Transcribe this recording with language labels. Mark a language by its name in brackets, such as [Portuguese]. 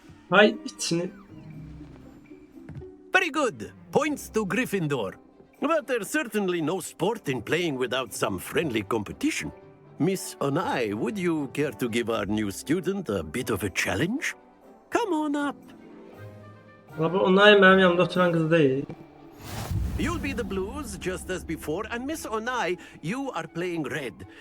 [Turkish] Hay içini. [English] Very good. Points to Gryffindor. But there's certainly no sport in playing without some friendly competition. Miss Onai, would you care to give our new student a bit of a challenge? Come on up. [Turkish] Abi Onay benim yanımda oturan kız değil. [English] You'll be the blues just as before, and Miss Onai, you are playing red.